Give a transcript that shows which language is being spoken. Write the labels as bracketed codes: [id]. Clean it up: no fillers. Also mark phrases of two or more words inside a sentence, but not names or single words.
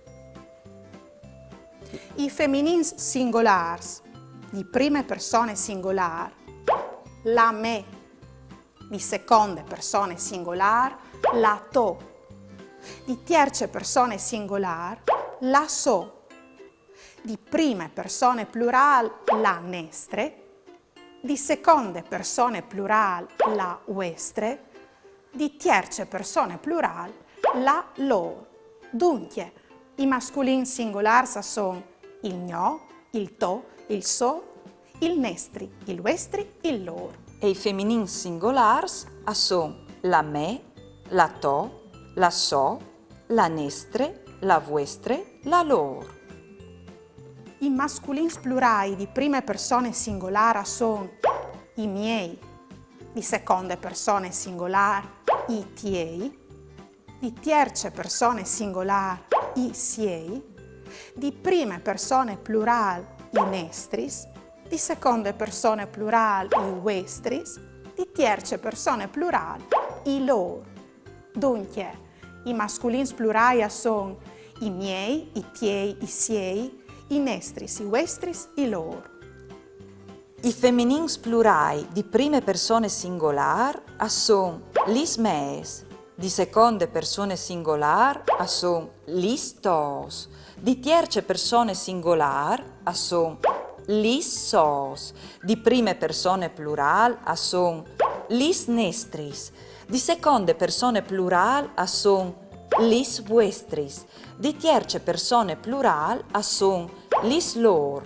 [fur] I femminili singolari di prime persone singolari la me, di seconde persone singolari la to, di terze persone singolari la so, di prime persone plurali la nestre, di seconde persone plurali la vuestre, di terze persone plurali la loro. Dunque, i masculini singolari sono il gno, il to, il so, il nestri, il vuestri, il loro. E i femminili singolari sono la me, la to, la so, la nestre, la vuestre, la loro. I masculini plurali di prime persone singolari sono i miei, di seconde persone singolari i tiei, di terze persone singolari i siei, di prime persone plurali i nestris, di seconde persone plurali i vuestris, di terze persone plurali i loro. Dunque, i masculini plurali sono i miei, i tiei, i siei, i nestris, i vuestris, i loro. I femminili plurali di prime persone singolari sono lis mees, di seconde persone singolari sono lis tos, di terze persone singolari sono lis sos, di prime persone plurali sono lis nestris, di seconde persone plurali sono lis vuestris, di terze persone plurali sono lis lor.